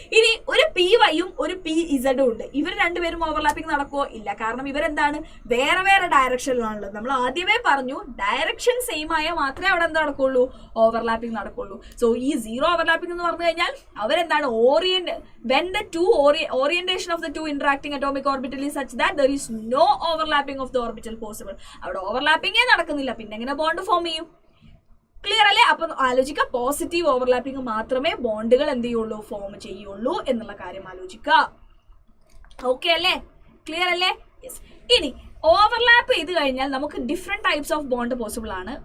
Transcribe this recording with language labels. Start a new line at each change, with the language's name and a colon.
Malayalam: ഇനി ഒരു PYയും ഒരു PZ ഉണ്ട്, ഇവർ രണ്ടുപേരും ഓവർലാപ്പിംഗ് നടക്കുമോ? ഇല്ല. കാരണം ഇവരെന്താണ്? വേറെ വേറെ ഡയറക്ഷനിലാണുള്ളത്. നമ്മൾ ആദ്യമേ പറഞ്ഞു ഡയറക്ഷൻ സെയിം ആയാൽ മാത്രമേ അവിടെ എന്താ നടക്കുള്ളൂ? ഓവർലാപ്പിംഗ് നടക്കുള്ളൂ. സോ ഈ സീറോ ഓവർലാപ്പിംഗ് എന്ന് പറഞ്ഞു കഴിഞ്ഞാൽ അവരെന്താണ്?
English: when the two orientation of the two interacting atomic orbital is such that there is no overlapping of the orbital possible.
Malayalam: അവിടെ ഓവർലാപ്പിംഗേ നടക്കുന്നില്ല, പിന്നെ എങ്ങനെ ബോണ്ട് ഫോം ചെയ്യും? ക്ലിയർ അല്ലേ? അപ്പൊ ആലോചിക്കുക, പോസിറ്റീവ് ഓവർലാപ്പിംഗ് മാത്രമേ ബോണ്ടുകൾ എന്ത് ചെയ്യുള്ളൂ? ഫോം ചെയ്യുള്ളൂ എന്നുള്ള കാര്യം ആലോചിക്കുക. ഓക്കെ അല്ലേ? ക്ലിയർ അല്ലേ? യെസ്. ഇനി ഓവർലാപ്പ് ചെയ്ത് കഴിഞ്ഞാൽ നമുക്ക് different types of bond possible ആണ്.